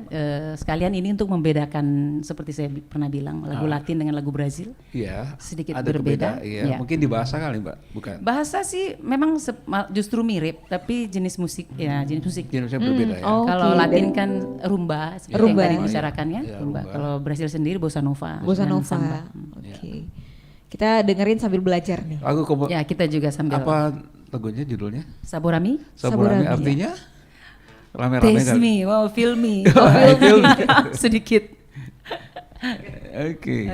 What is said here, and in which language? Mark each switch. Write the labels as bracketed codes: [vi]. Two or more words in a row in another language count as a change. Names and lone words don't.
[id] Sekalian ini untuk membedakan seperti saya pernah bilang lagu Latin dengan lagu Brazil. Iya. Sedikit ada berbeda. Iya. Ya. Mungkin di bahasa kali Mbak, bukan? Bahasa sih memang justru mirip, tapi jenis musik ya jenis musik. Jenisnya berbeda ya. Kalau Oke. Latin kan rumba, seperti Rumba. yang tadi dibicarakan ya. Iya, Rumba. rumba. Kalau Brazil sendiri bossa nova. Bossa dan nova. samba. Oke. Kita dengerin sambil belajar nih. Lagu Ya kita juga sambil. apa lagunya judulnya? Saborami. Saburami artinya? Rame-rame [en] Taste [id] kali. [en] me, wow, feel me. Oh, feel me. [id] Sedikit. Oke.